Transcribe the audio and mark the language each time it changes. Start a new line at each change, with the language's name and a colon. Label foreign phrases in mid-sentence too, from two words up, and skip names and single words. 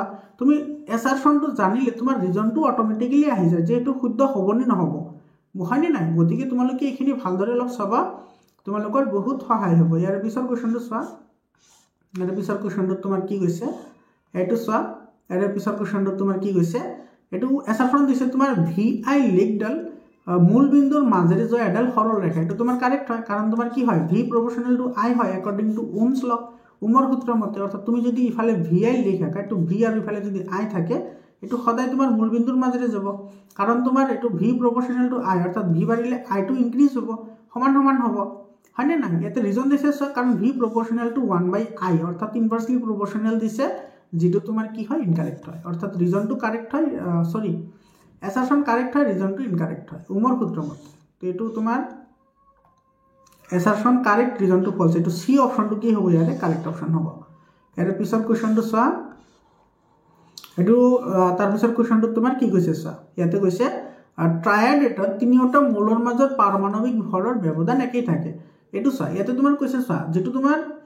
Assamese: তুমি এছাৰশনটো জানিলে তোমাৰ ৰিজনটো অটোমেটিক্যালি আহি যায় যে এটো শুদ্ধ হ'বনে নহ'ব বুঝানি নাই গতিকে তোমালোকে এইখিনি ভালদৰে লক্ষ্য চাবা তোমালোকৰ বহুত সহায় হ'ব ইয়াৰ পিছৰ কোৱেশ্চনটো চোৱা ইয়াৰ পিছৰ কোৱেশ্চনটো তোমাৰ কি কৈছে এটো চোৱা ইয়াৰ পিছৰ কোৱেশ্চনটো তোমাৰ কি কৈছে এটো এছাৰশন দিছে তোমাৰ VI লেগডাল মূল বিন্দুৰ মাজেৰে যোৱা এডাল সৰল ৰেখা এটো তোমাৰ কাৰেক্ট হয় কাৰণ তোমাৰ কি হয়
English: V proportional to I
Assamese: হয়
English: according to Ohm's law
Assamese: ওমৰ সূত্ৰৰ মতে অৰ্থাৎ তুমি যদি ইফালে VI লিখা এটো V আৰু ইফালে যদি I থাকে এটো সদায় তোমাৰ মূল বিন্দুৰ মাজেৰে যাব কাৰণ তোমাৰ এটো
English: V proportional to I
Assamese: অৰ্থাৎ V বাঢ়িলে I টো ইনক্ৰিজ হ'ব সমান সমান হ'ব হয়নে না এতে ৰিজন দিছে কাৰণ
English: V proportional to 1/I
Assamese: অৰ্থাৎ
English: inversely proportional
Assamese: দিছে যেটো তোমাৰ কি হয় ইনকারেক্ট হয় অৰ্থাৎ
English: reason correct
Assamese: হয়
English: sorry assertion correct
Assamese: হয়
English: reason incorrect
Assamese: হয় ওমৰ সূত্ৰৰ মতে তো এটো তোমাৰ
English: assertion correct reason false
Assamese: এটো
English: C option
Assamese: কি হ'ব ইয়াতে
English: correct option
Assamese: হ'ব ইয়াৰ পিছৰ কোৱেশ্চনটো চোৱা এটো তাৰ পিছৰ কোৱেশ্চনটো তোমাৰ কি কৈছে চোৱা ইয়াতে কৈছে ট্ৰায়াড এটা তিনিওটা মৌলৰ মাজত পাৰমাণবিক ভৰৰ ব্যৱধান একেই থাকে এটো চোৱা ইয়াতে তোমাৰ কৈছে চোৱা যেটো তোমাৰ